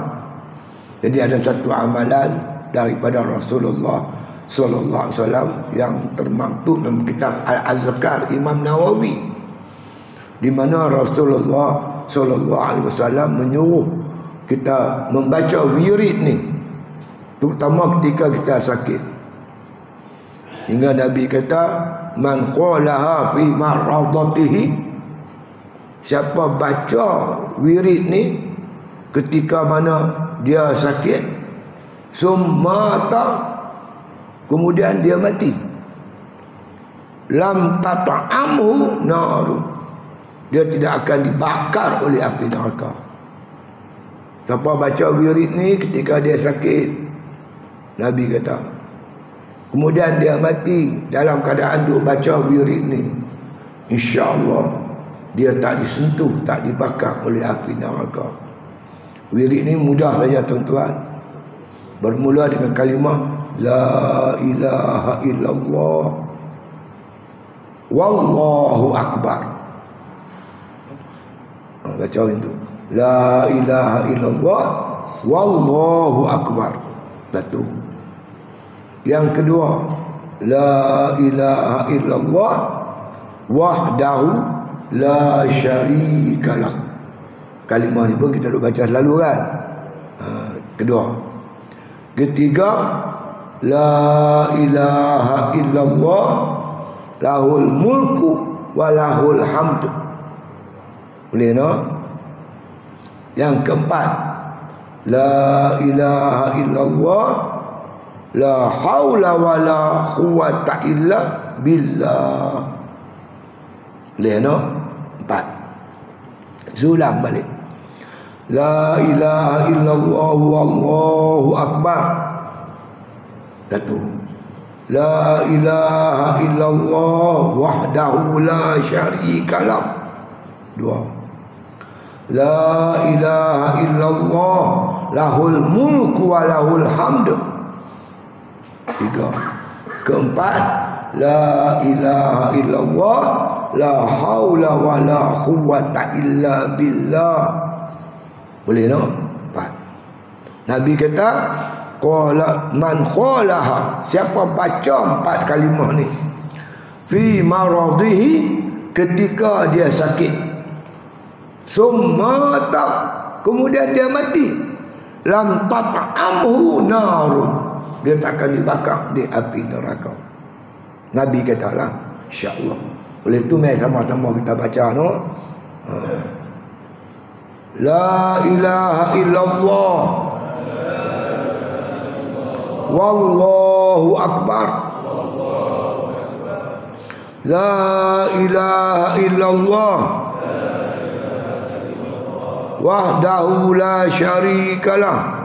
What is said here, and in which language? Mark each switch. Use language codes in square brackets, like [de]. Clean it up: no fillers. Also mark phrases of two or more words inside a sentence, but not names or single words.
[ms] Jadi ada satu amalan daripada Rasulullah [ar] صلى الله عليه وسلم [ms] yang termaktub dalam kitab Al-Azkar Imam Nawawi, di mana Rasulullah [ar] صلى الله عليه وسلم [ms] menyuruh kita membaca wirid ni, terutama ketika kita sakit. Hingga Nabi kata, [ar] من قالها في مرضه, [ms] siapa baca wirid ni ketika mana dia sakit, summata, kemudian dia mati, [ar] لم تطعمه النار, [ms] dia tidak akan dibakar oleh api neraka. Siapa baca wirid ni ketika dia sakit, Nabi kata, kemudian dia mati dalam keadaan duk baca wirid ni, insya-Allah dia tak disentuh, tak dibakar oleh api neraka. Wirid ni mudah saja tuan-tuan. Bermula dengan kalimah [ar] لا إله إلا الله والله أكبر. [ms] Baca itu, [ar] لا إله إلا الله والله أكبر. [ms] Satu. Yang kedua, [ar] لا إله إلا الله وحده لا شريك له. [ms] Kalimah ni pun kita duk baca selalu kan. Kedua. Ketiga, [ar] لا إله إلا الله له الملك وله الحمد. [ms] Boleh no? Yang keempat, [ar] لا إله إلا الله لا حول ولا قوة إلا بالله. [ms] Boleh no? 4. Zulang balik. [ar] لا إله إلا الله والله أكبر. [ms] 1. [ar] لا إله إلا الله وحده لا شريك له. [ms] 2. [ar] لا إله إلا الله له الملك وله الحمد. [ms] 3. [ar] Keempat, لا إله إلا الله لا حول ولا قوة إلا بالله. [ms] Boleh no? 4. Nabi kata, [ar] قال من قالها, [ms] siapa baca 4 kalimah ni [ar] في مرضه, [ms] ketika dia sakit, summa ta, kemudian dia mati, [ar] لم تطعمه نار, [ms] dia tak akan dibakar di api neraka. Nabi kata lah, insya-Allah. Oleh itu mari sama-sama kita baca no. [ar] لا إله إلا الله والله أكبر. لا إله إلا الله وحده لا شريك له.